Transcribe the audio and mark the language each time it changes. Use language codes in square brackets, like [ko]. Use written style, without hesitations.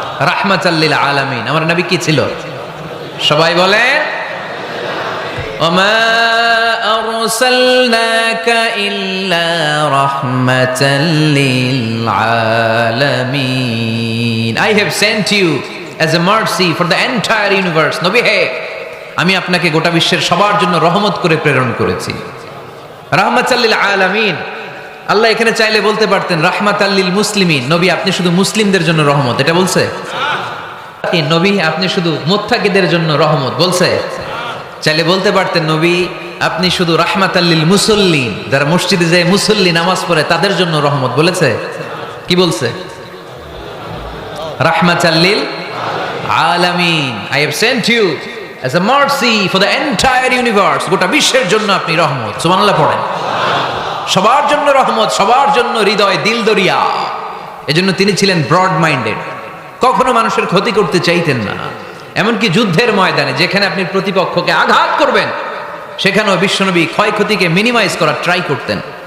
[ar] রাহমাতাল লিল আলামিন, [bn] আমার নবী কি ছিল? সবাই বলেন, [ar] ওমা আরসালনাকা ইল্লা রাহমাতাল লিল আলামিন। [en] I have sent you as a mercy for the entire universe. [bn] নবী হে, আমি আপনাকে গোটা বিশ্বের সবার জন্য রহমত করে প্রেরণ করেছি। [ar] রাহমাতাল লিল আলামিন। [bn] আল্লাহ এখানে চাইলে বলতে পারতেন [ar] রাহমাতাল লিল মুসলিমিন, [bn] নবী আপনি শুধু মুসলিমদের জন্য রহমত, এটা বলছে? নবী আপনি শুধু মুত্তাকিদের জন্য রহমত, বলছে? চাইলে বলতে পারতেন নবী আপনি শুধু [ar] রাহমাতাল লিল মুসাল্লিন, [bn] যারা মসজিদে যায় মুসল্লি নামাজ পড়ে তাদের জন্য রহমত, বলেছে? কি বলছে? [ar] রাহমাতাল লিল আলামিন। [en] I have sent you as a mercy for the entire universe. [bn] গোটা বিশ্বের জন্য আপনি রহমত। সুবহানাল্লাহ পড়েন। সবার জন্য রহমত, সবার জন্য হৃদয় দিল দরিয়া। এজন্য তিনি ছিলেন ব্রড মাইন্ডেড, কখনো মানুষের ক্ষতি করতে চাইতেন না। এমনকি যুদ্ধের ময়দানে যেখানে আপনি প্রতিপক্ষকে আঘাত করবেন সেখানেও বিশ্বনবী ক্ষয়ক্ষতিকে মিনিমাইজ করার ট্রাই করতেন।